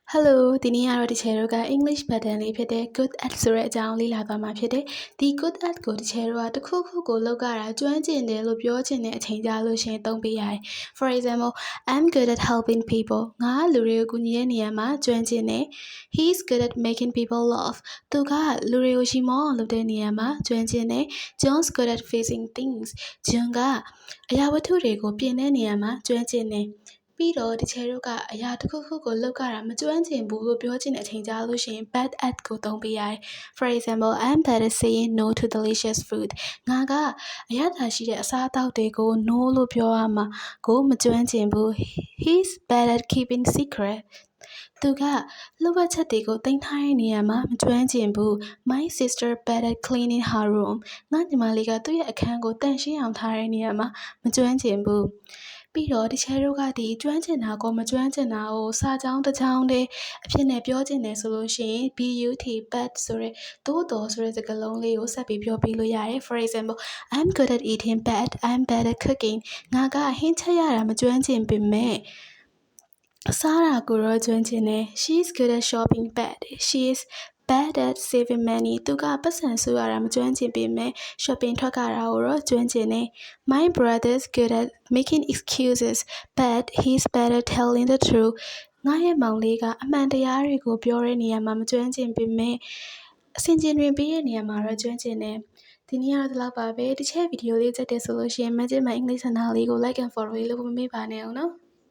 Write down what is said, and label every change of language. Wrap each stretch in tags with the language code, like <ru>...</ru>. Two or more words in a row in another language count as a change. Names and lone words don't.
<my>Hello ဒီနေ့ကတော့ဒီချေတို့က</my> <en>English pattern</en> <my>လေးဖြစ်တဲ့</my> <en>good at</en> <my>ဆိုတဲ့အကြောင်းလေ့လာသွားမှာဖြစ်တယ်။ဒီ</my> <en>good at</en> <my>ကိုဒီချေတို့ကတစ်ခုခုကိုလုပ်ရတာကျွမ်းကျင်တယ်လို့ပြောချင်တဲ့အချိန်ကြလို့ရှင်သုံးပေးရတယ်။</my> <en>For example, I'm good at helping people.</en> <my>ငါလူတွေကိုကူညီတဲ့နေရာမှာကျွမ်းကျင်တယ်။</my> <en>He's good at making people laugh.</en> <my>သူကလူတွေကိုရှီမောအောင်လုပ်တဲ့နေရာမှာကျွမ်းကျင်တယ်။</my> <en>John's good at fixing things.</en> <my>John ကအရာဝတ္ထုတွေကိုပြင်တဲ့နေရာမှာကျွမ်းကျင်တယ်။ပြီးတော့ဒီချေတို့ကအရာတစ်ခုခုကိုလုပ်ရတာမကျွမ်းကျင်ဘူးလို့ပြောချင်တဲ့အချိန်ကြလို့ရှိရင်</my> <en>bad at</en> <my>ကိုသုံးပေးရတယ်။</my> <en>For example, I'm bad at saying no to delicious food.</en> <my>ငါကအရသာရှိတဲ့အစားအသောက်တွေကို no လို့ပြောရမှာကိုမကျွမ်းကျင်ဘူး။</my> <en>He's bad at keeping secret.</en> <my>သူကလှုပ်ဝက်ချက်တွေကိုတင်ထားတဲ့နေရာမှာမကျွမ်းကျင်ဘူး။</my> <en>My sister bad at cleaning her room.</en> <my>ငါညီမလေးကသူ့ရဲ့အခန်းကိုတန့်ရှင်းအောင်ထားတဲ့နေရာမှာမကျွမ်းကျင်ဘူး။ပြီးတော့ဒီချဲတို့ကဒီကျွမ်းကျင်တာကိုမကျွမ်းကျင်တာကိုစာကြောင်းတစ်ကြောင်းတည်းအဖြစ်နဲ့ပြောချင်တယ်ဆိုလို့ရှိရင် but ဆိုတဲ့သို့တော်ဆိုတဲ့စကားလုံးလေးကိုဆက်ပြီးပြောပြလို့ရတယ်။</my> <en>For example, I'm good at eating but I'm bad at cooking.</en> <my>ငါကဟင်းချက်ရတာမကျွမ်းကျင်ပေမဲ့စားတာကိုတော့ကျွမ်းကျင်တယ်။</my> <en>She's good at shopping but she is bad at saving money.</en> <my>သူကပတ်စံစုရတာမကျွမ်းကျင်ပေမဲ့ shopping ထွက်ကြတာကိုတော့ကျွမ်းကျင်တယ်။</my> <en>My brother's good at making excuses but he's bad at telling the truth.</en> <my>ငါရဲ့မောင်လေးကအမှန်တရားတွေကိုပြောတဲ့နေရာမှာမကျွမ်းကျင်ပေမဲ့အဆင်ခြင်တွေပေးတဲ့နေရာမှာတော့ကျွမ်းကျင်တယ်။ဒီနေ့ကတော့ဒီလောက်ပါပဲ။ဒီချက်ဗီဒီယိုလေးကြိုက်တယ်ဆိုလို့ရှိရင် Magic My English Channel လေးကို</my> <en>like and follow</en> <my>လေးလုပ်ဖို့မမေ့ပါနဲ့အောင်နော်။</my>